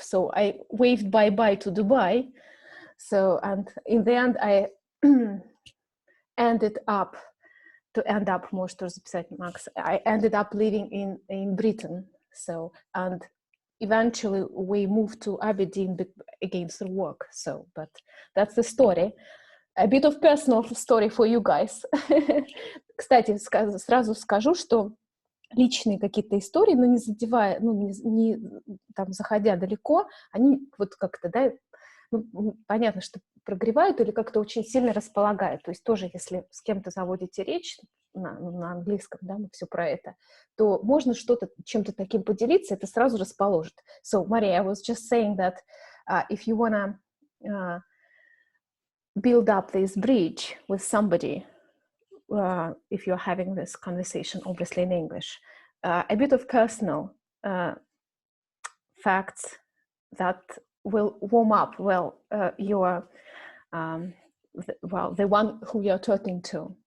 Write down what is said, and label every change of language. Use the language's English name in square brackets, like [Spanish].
[Russian] So I waved bye-bye to Dubai. So, and in the end, I ended up I ended up living in Britain. So, and eventually we moved to Aberdeen again through work. So, but that's the story. A bit of personal story for you guys. Кстати, сразу скажу, что личные какие-то истории, но не задевая, не там заходя далеко, они вот как-то, да, понятно, что прогревают или как-то очень сильно располагают. То есть тоже, если с кем-то заводите речь на английском, да, мы все про это, то можно что-то, чем-то таким поделиться, это сразу расположит. [English] So, Maria, I was just saying that if you wanna build up this bridge with somebody, if you're having this conversation, obviously in English, a bit of personal facts that will warm up the one who you're talking to.